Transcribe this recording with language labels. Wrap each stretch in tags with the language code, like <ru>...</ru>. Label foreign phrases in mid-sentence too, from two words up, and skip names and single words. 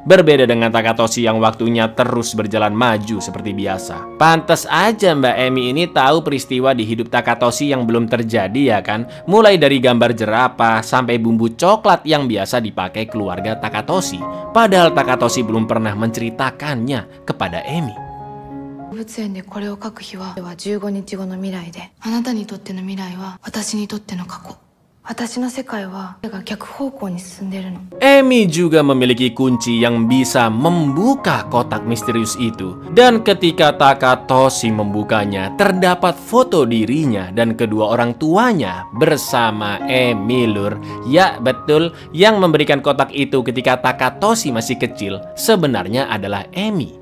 <id>Berbeda dengan Takatoshi yang waktunya terus berjalan maju seperti biasa. Pantes aja Mbak Emi ini tahu peristiwa di hidup Takatoshi yang belum terjadi ya kan? Mulai dari gambar jerapah sampai bumbu coklat yang biasa dipakai keluarga Takatoshi. Padahal Takatoshi belum pernah menceritakannya kepada Emi.</id> <ja>動物園でこれを書く日は15日後の未来で、あなたにとっての未来は私にとっての過去。私の世界は逆方向に進んでるの。</ja> <id>Emi juga memiliki kunci yang bisa membuka kotak misterius itu. Dan ketika Takatoshi membukanya, terdapat foto dirinya dan kedua orang tuanya bersama Emi lur. Ya betul, yang memberikan kotak itu ketika Takatoshi masih kecil sebenarnya adalah Emi.</id>